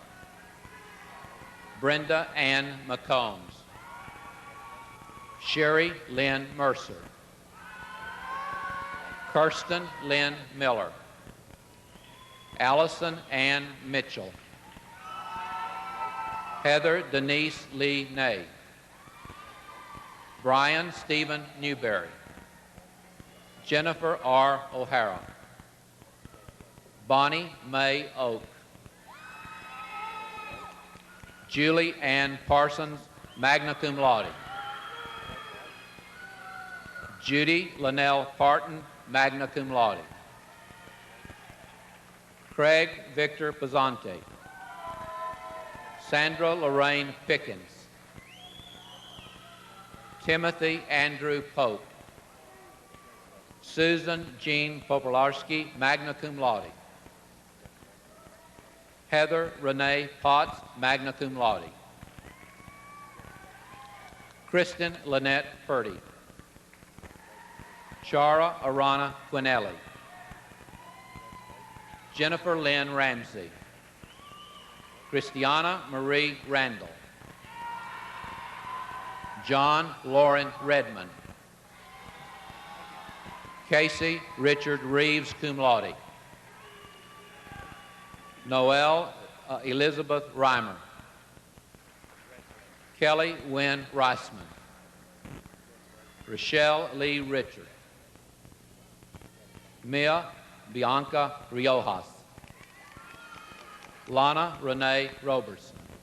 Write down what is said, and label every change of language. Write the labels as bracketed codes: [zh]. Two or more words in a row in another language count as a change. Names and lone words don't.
[en] Brenda Ann McCombs, Sherry Lynn Mercer, Kirsten Lynn Miller, Allison Ann Mitchell, Heather Denise Lee Ney, Brian Stephen Newberry, Jennifer R. O'Hara, Bonnie Mae Oak, Julie Ann Parsons, [la] magna cum laude, [en] Judy Linnell Parton, [la] magna cum laude, [en] Craig Victor Pizzante, Sandra Lorraine Pickens, Timothy Andrew Pope, Susan Jean Popolarski, [la] magna cum laude, [en] Heather Renee Potts, [la] magna cum laude, [en] Kristen Lynette Purdy, Chara Arana Quinelli, Jennifer Lynn Ramsey, Christiana Marie Randall, John Lauren Redmond. Casey Richard Reeves, [la] cum laude. [en] Noelle Elizabeth Reimer. Kelly Wynn Reisman. Rochelle Lee Richard. Mia Bianca Riojas. Lana Renee Roberson.